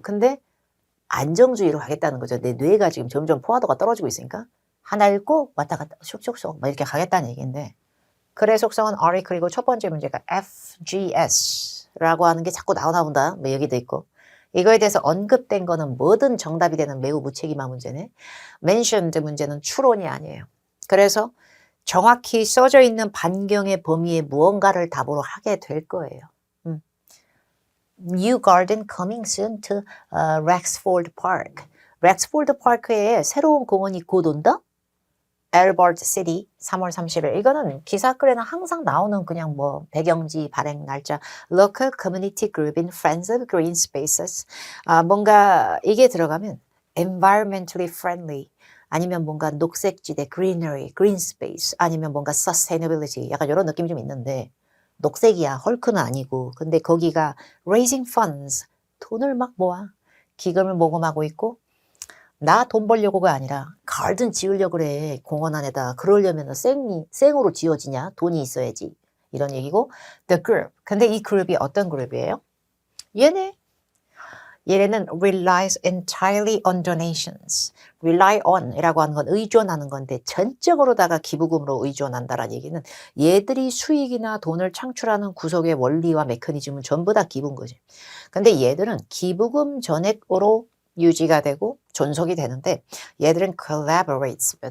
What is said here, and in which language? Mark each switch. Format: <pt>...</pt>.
<ko>근데 안정주의로 가겠다는 거죠. 내 뇌가 지금 점점 포화도가 떨어지고 있으니까 하나 읽고 왔다 갔다 슉슉슉 막 이렇게 가겠다는 얘기인데 글의 속성은 article이고 첫 번째 문제가 FGS라고 하는 게 자꾸 나온다. 뭐 여기도 있고 이거에 대해서 언급된 거는 뭐든 정답이 되는 매우 무책임한 문제네. mentioned 문제는 추론이 아니에요. 그래서 정확히 써져 있는 반경의 범위에 무언가를 답으로 하게 될 거예요.</ko> <en>New garden coming soon to Rexford Park.</en> <ko>Rexford Park에 새로운 공원이 곧 온다? Albert City 3월 30일. 이거는 기사글에는 항상 나오는 그냥 뭐 배경지, 발행 날짜, Local Community Group in Friends of Green Spaces. 뭔가 이게 들어가면</ko> <en>environmentally friendly</en> <ko>아니면 뭔가 녹색지대, greenery, green space 아니면 뭔가 sustainability 약간 이런 느낌이 좀 있는데 녹색이야. 헐크는 아니고. 근데 거기가</ko> <en>raising funds.</en> <ko>돈을 막 모아. 기금을 모금하고 있고 나 돈 벌려고가 아니라 가든 지으려고 그래. 공원 안에다. 그러려면 생으로 지어지냐? 돈이 있어야지. 이런 얘기고</ko> <en>the group.</en> <ko>근데 이 그룹이 어떤 그룹이에요? 얘네는</ko> <en>relies entirely on donations.</en> <ko>rely on 이라고 하는 건 의존하는 건데 전적으로다가 기부금으로 의존한다라는 얘기는 얘들이 수익이나 돈을 창출하는 구석의 원리와 메커니즘은 전부 다 기부인 거지. 근데 얘들은 기부금 전액으로 유지가 되고 존속이 되는데 얘들은 collaborates.</ko>